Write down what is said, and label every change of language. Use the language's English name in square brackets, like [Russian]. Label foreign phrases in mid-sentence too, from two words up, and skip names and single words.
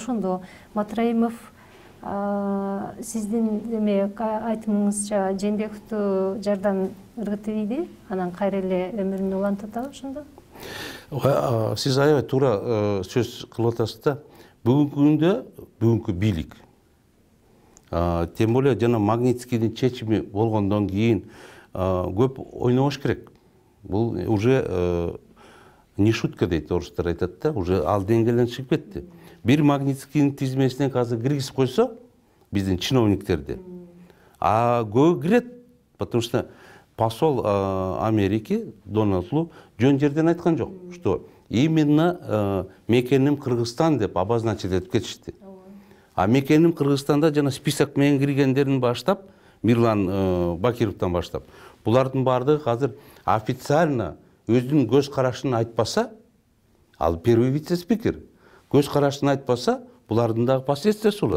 [Kyrgyz] Ошондо Матраимов сиздин эме айтымыңызча Жээнбековду жардан ыргытып ийди, анан кайра эле өмүрүн улантат да ошондо? Сиз аябай туура сөз кылып атасыз да. Бүгүнкү күндө бүгүнкү бийлик, [Russian] тем более [Kyrgyz] жана Магнитскийдин чечими болгондон кийин көп ойнобош керек. Бул [Russian] уже не шутка [Kyrgyz] дейт, орустар айтат да, уже ал деңгээлден чыгып кетти. Бир Магнитскийдин тизмесине азыр киргизип койсо биздин чиновниктерди, көбү кирет, [Russian] потому что посол Америки [Kyrgyz] Дональд Лу жөн жерден айткан жок, [Russian] что именно [Kyrgyz] мекеним Кыргызстан деп обозначить этип кетишти. А мекеним Кыргызстанда жана список менен киргендерин баштап, Мирлан Бакировтан баштап, булардын бардыгы азыр официально өзүнүн көз карашын айтпаса, ал [Russian] первый вице-спикер [Kyrgyz] көз карашын айтпаса, булардын дагы последствиясы болот.